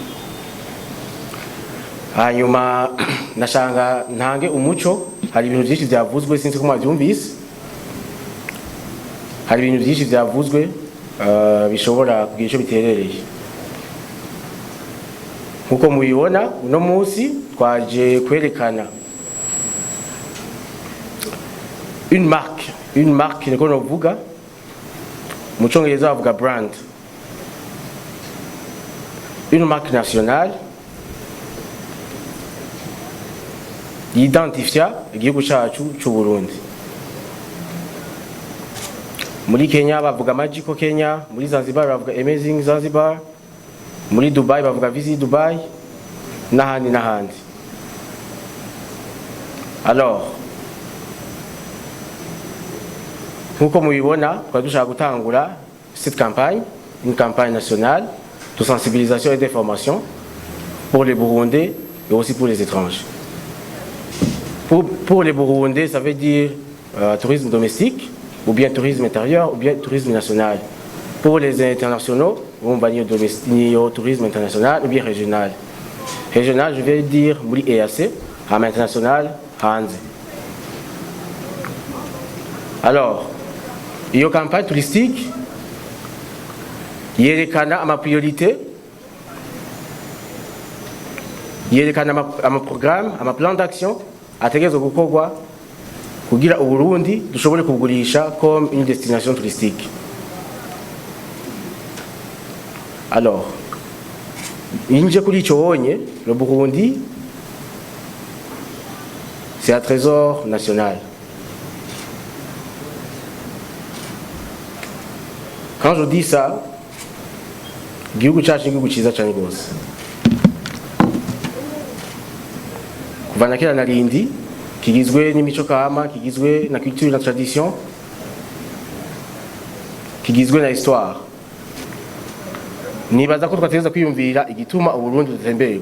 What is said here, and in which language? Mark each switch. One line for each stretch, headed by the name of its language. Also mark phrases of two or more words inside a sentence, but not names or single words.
Rundi: Hanyuma nashanga ntange umuco. Hari ibintu byinshi byavuzwe sinzi ko mwabyumvise. Hari ibintu byinshi byavuzwe bishobora kugira icyo biterereye. Nkuko mubibona uno munsi twaje kwerekana
French: une marque
Rundi: niko novuga mu cyongereza bavuga brand,
French: une marque nationale
Rundi: yidentifia igihugu cyacu cy'u Burundi. muri Kenya bavuga Magical Kenya, muri Zanzibar bavuga Amazing Zanzibar, muri Dubai bavuga Visit Dubai, n'ahandi.
French: Alors
Rundi: nkuko mubibona kwa dushaka gutangura
French: cette campagne, une campagne nationale de sensibilisation et d'information pour les Burundais et aussi pour les étrangers. Pour les Burundais, ça veut dire tourisme domestique, ou bien tourisme intérieur, ou bien tourisme national. Pour les internationaux, on va dire tourisme international ou bien régional. Régional, je vais dire muri EAC, mais international, hanze.
Rundi: Alors, iyo
French: campagne touristique
Rundi: yerekana ama priorité, yerekana ama programme, ama
French: plan d'action
Rundi: ategerezwa gukorwa kugira Uburundi dushobore kugurisha
French: comme une destination touristique.
Rundi: Alors, inje kuri ico honye,
French: le Burundi c'est un trésor national. Quand je dis ça,
Rundi: igihugu cyacu n'igihugu cyiza cyane rwose. Kuva na kera na rindi kigizwe n'imico kama, kigizwe na culture na tradition, kigizwe na histoire. Nibaza ko twategereza kwiyumvira igituma Uburundi butembererwa.